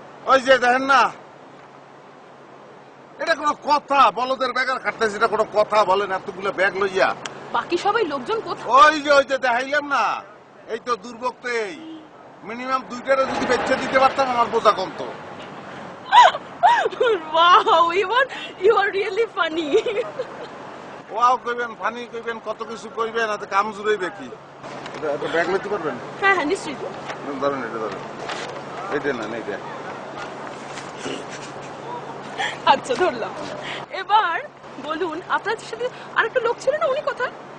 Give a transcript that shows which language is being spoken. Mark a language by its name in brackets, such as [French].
[Bangla] ওই যে দেখেন না, এটা কোনো কথা? বলদের ব্যাগের খাটতেছি, এটা কোনো কথা বলেন? এতগুলো ব্যাগ লইয়া বাকি সবাই লোকজন কোথায়? ওই যে দেখাইলাম না, এই তো দুর্ভোগ তো এই। মিনিমাম 2টারে যদি বেচে দিতে পারতাম আমার বোঝা কমতো। [English] Wow, you are really funny. [Bangla] Wow কইবেন, ফানি কইবেন, কত কিছু কইবেন, এত কাম জুড়াইবে কি? এটা ব্যাগ লইতে পারবেন? হ্যাঁ হ্যাঁ নিশ্চয়ই। ধরেন, এটা ধরেন, এইটা না এইটা। আচ্ছা ধরলাম। এবার বলুন, আপনার সাথে আরেকটা লোক ছিল না, উনি কোথায়?